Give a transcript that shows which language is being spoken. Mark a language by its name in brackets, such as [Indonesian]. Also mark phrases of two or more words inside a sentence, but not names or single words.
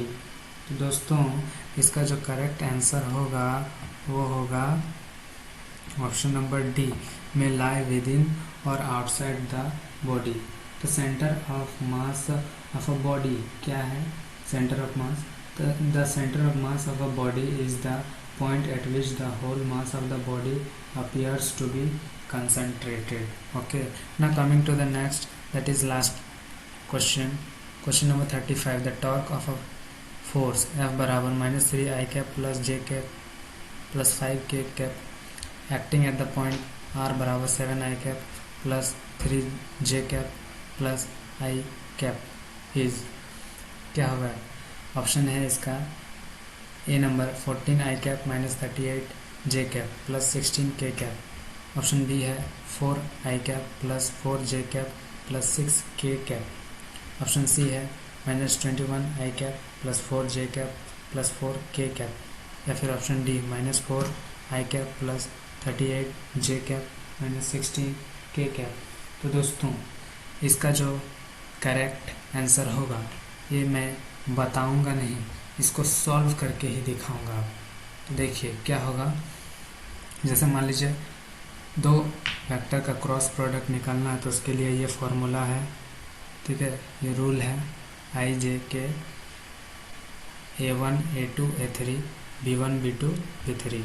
[Hindi] तो दोस्तों इसका जो [English] correct answer [Hindi] होगा वो होगा [English] option number D [Hindi] में [English] lie within or outside the body. तो center of mass of a body [Hindi] क्या है, [English] center of mass, the center of mass of a body is the point at which the whole mass of the body appears to be concentrated. Okay, now coming to the next, that is last question, question number 35, the torque of a force F बराबर -3 I cap plus J cap plus 5 K cap acting at the point R बराबर 7 I cap plus 3 J cap plus I cap is [Hindi] क्या होगा। [English] ऑप्शन [Hindi] है इसका [English] A number 14 I cap minus 38 J cap plus 16 K cap, option B है 4 I cap plus 4 J cap plus 6 K cap, option C है -21 I cap plus 4 J cap plus 4 K cap, [Hindi] या फिर [English] option D -4 I cap plus 38 J cap minus 16 K cap। [Hindi] तो दोस्तों इसका जो [English] correct answer [Hindi] होगा ये मैं बताऊंगा नहीं, इसको सॉल्व करके ही दिखाऊंगा। तो देखिए क्या होगा, जैसे मान लीजिए दो वेक्टर का [English] cross product [Hindi] निकालना है तो उसके लिए ये फॉर्मूला है, ठीक है, ये रूल है I J K A1 A2 A3 B1 B2 B3।